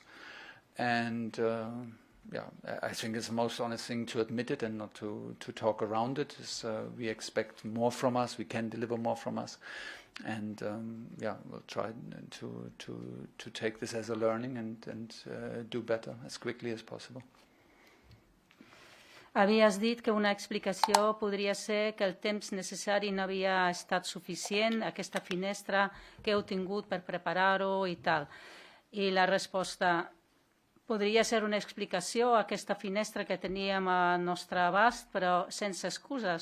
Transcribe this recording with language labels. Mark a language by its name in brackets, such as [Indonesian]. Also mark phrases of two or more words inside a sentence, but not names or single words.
[English] And I think it's the most honest thing to admit it and not to talk around it. We expect more from us. We can deliver more from us, and we'll try to take this as a learning and do better as quickly as possible. [Catalan] Havies dit que una explicació podria ser que el temps necessari no havia estat suficient, aquesta finestra que heu tingut per preparar-ho i tal. I la resposta... Podria ser una explicació a aquesta finestra que teníem al nostre abast, però sense excuses.